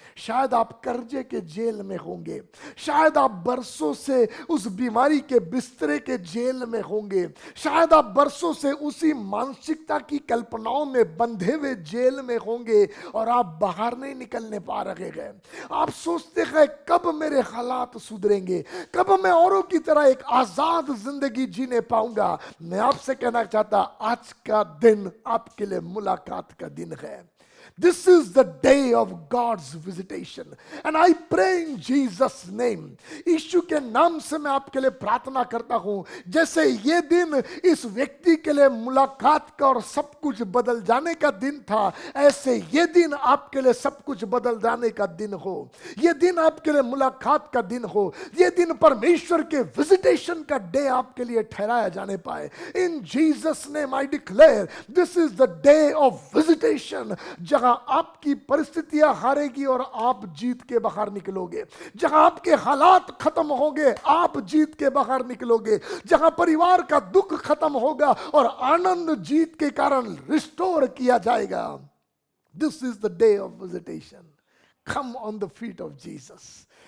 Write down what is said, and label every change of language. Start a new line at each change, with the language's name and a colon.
Hindi: शायद आप कर्जे के जेल में होंगे, शायद आप बरसों से उस बीमारी के बिस्तरे के जेल में होंगे, शायद आप बरसों से उसी मानसिकता की कल्पनाओं में बंधे हुए जेल में होंगे और आप बाहर नहीं निकलने पा रहे हैं। आप सोचते हैं कब मेरे हालात सुधरेंगे, कब मैं औरों की तरह एक आजाद जिंदगी जीने पाऊंगा। मैं आपसे कहना चाहता, आज का दिन आपके लिए मुलाकात का दिन है।
English: This is the day of God's visitation. And I pray in Jesus' name.
Hindi: यीशु के नाम से मैं आपके लिए प्रार्थना करता हूं, जैसे ये दिन इस व्यक्ति के लिए मुलाकात का और सब कुछ बदल जाने का दिन था, ऐसे ये दिन आपके लिए सब कुछ बदल जाने का दिन हो। ये दिन आपके लिए मुलाकात का दिन हो। ये दिन परमेश्वर के विजिटेशन का डे आपके लिए ठहराया जाने पाए।
English: In Jesus' name I declare this is the day of visitation.
Hindi: जहां आपकी परिस्थितियां हारेगी और आप जीत के बाहर निकलोगे, जहां आपके हालात खत्म होंगे आप जीत के बाहर निकलोगे, जहां परिवार का दुख खत्म होगा और आनंद जीत के कारण रिस्टोर किया जाएगा।
English: This is the day of visitation. Come on the feet of Jesus.